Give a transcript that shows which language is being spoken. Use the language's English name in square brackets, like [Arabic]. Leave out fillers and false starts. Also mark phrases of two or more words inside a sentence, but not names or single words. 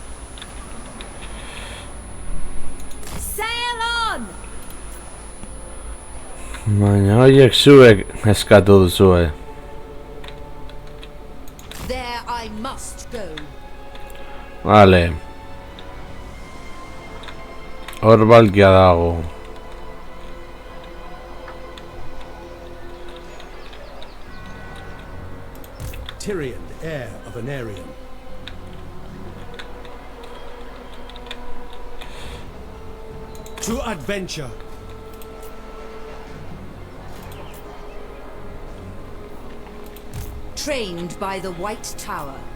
[English] Sail on! [Basque] Baina horiek zuek eskatu duzue. [English] There I must go. [Basque] Vale. Hor balkia dago. [English] Tyrion, heir of Anarion. To adventure. Trained by the White Tower.